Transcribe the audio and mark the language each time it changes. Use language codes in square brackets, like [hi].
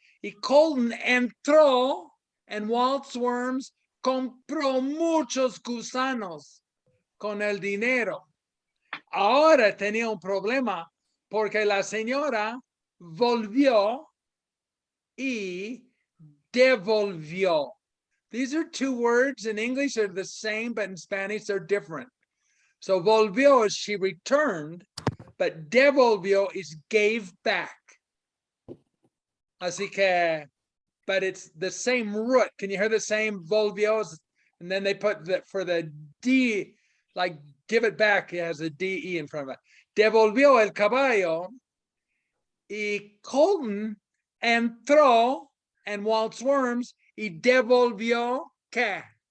[es] Y Colton entró en Walt's Worms, compró muchos gusanos con el dinero. Ahora tenía un problema porque la señora volvió y devolvió. [en] These are two words. In English they're the same, but in Spanish they're different. So volvió is she returned, but devolvió is gave back. [es] Así que [en] but it's the same root. Can you hear the same volvió? And then they put that for the D, like give it back. It has a DE in front of it. [es] Devolvió el caballo y Colton entró and Walt's worms y devolvió ¿qué?